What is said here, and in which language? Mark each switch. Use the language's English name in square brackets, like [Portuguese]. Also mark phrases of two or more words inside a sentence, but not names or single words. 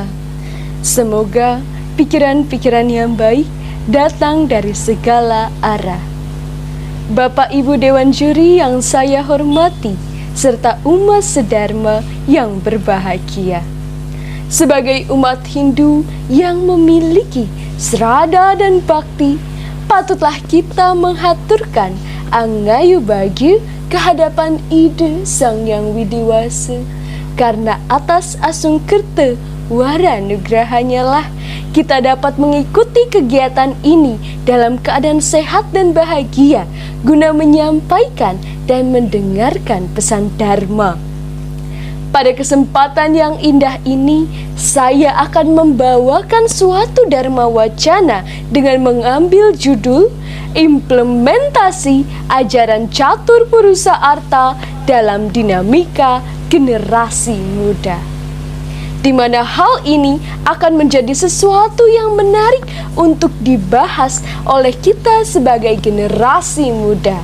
[Indonesian] Semoga pikiran-pikiran yang baik datang dari segala arah. Bapak Ibu Dewan Juri yang saya hormati, serta umat sedharma yang berbahagia. Sebagai umat Hindu yang memiliki srada dan bakti, patutlah kita menghaturkan [Balinese] angayu bagyu [Indonesian] kehadapan Ide Sang Yang Widiwasa, karena atas [Balinese] asung kerta wara nugrahanya [Indonesian] lah kita dapat mengikuti kegiatan ini dalam keadaan sehat dan bahagia guna menyampaikan dan mendengarkan pesan Dharma. Pada kesempatan yang indah ini, saya akan membawakan suatu Dharma Wacana dengan mengambil judul Implementasi Ajaran Catur Purusa Arta dalam Dinamika Generasi Muda, di mana hal ini akan menjadi sesuatu yang menarik untuk dibahas oleh kita sebagai generasi muda.